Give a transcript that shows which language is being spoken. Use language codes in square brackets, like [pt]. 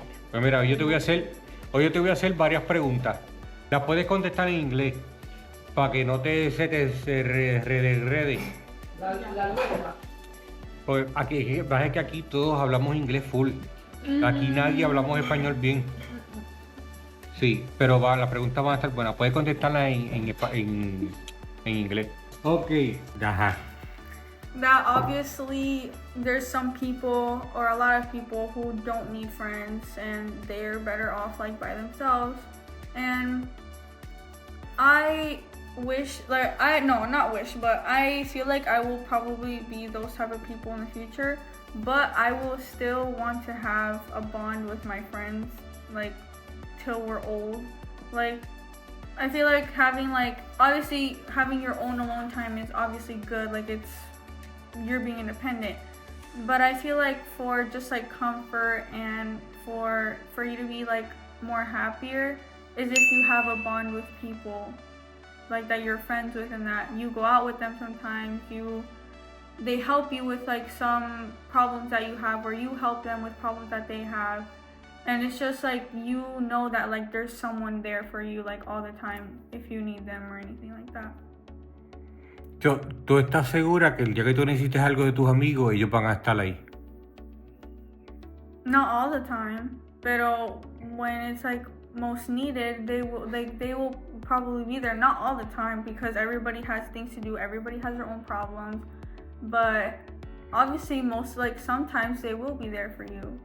[es] Pues mira, hoy yo te voy a hacer varias preguntas. Las puedes contestar en inglés para que no se te rede. La lucha. Pues aquí, es que aquí todos hablamos inglés full. Aquí nadie hablamos español bien. Sí, pero las preguntas van a estar buenas. Puedes contestarlas en inglés. Ok. Ajá. [en] That obviously there's some people or a lot of people who don't need friends and they're better off like by themselves. And I wish, like, but I feel like I will probably be those type of people in the future, but I will still want to have a bond with my friends, like, till we're old. Like, I feel like obviously having your own alone time is obviously good, like, you're being independent, but I feel like for just like comfort and for you to be like more happier is if you have a bond with people like that you're friends with and that you go out with them sometimes, they help you with like some problems that you have or you help them with problems that they have, and it's just like you know that like there's someone there for you like all the time if you need them or anything like that. [es] ¿Tú estás segura que el día que tú necesites algo de tus amigos, ellos van a estar ahí? [en] Not all the time, pero when it's like most needed, they will probably be there. Not all the time because everybody has things to do. Everybody has their own problems, but obviously sometimes they will be there for you.